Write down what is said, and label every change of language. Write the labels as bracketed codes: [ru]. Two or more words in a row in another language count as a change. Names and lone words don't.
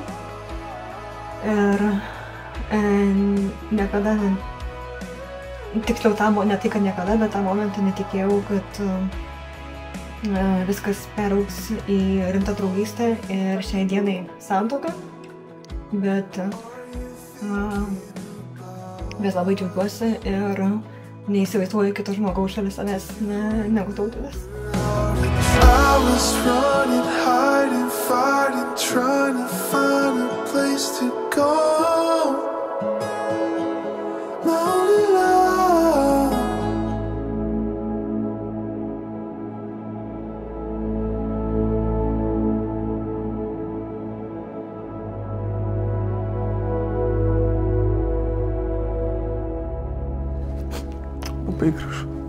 [lt] Ir niekada tiksliau ne tai, kad niekada, bet tą momentą netikėjau, kad viskas peraugs į rimtą draugystę ir šiai dienai santuoką. Bet labai džiaugiuosi ir neįsivaizduoju kito žmogaus šalia savęs negu Tautvydas. [en] I was running, hiding, fighting, trying to find a place to go. My only love. [lt] Labai gražu.